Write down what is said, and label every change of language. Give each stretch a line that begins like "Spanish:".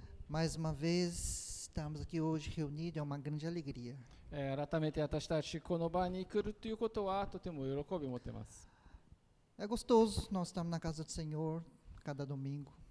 Portuguese: Mais uma vez, estamos aqui hoje reunidos, é uma grande alegria.
Japanese: 改めて私たちこの場に来るということはとても喜びを持っています。
Portuguese: É gostoso nós estamos na casa do Senhor cada domingo.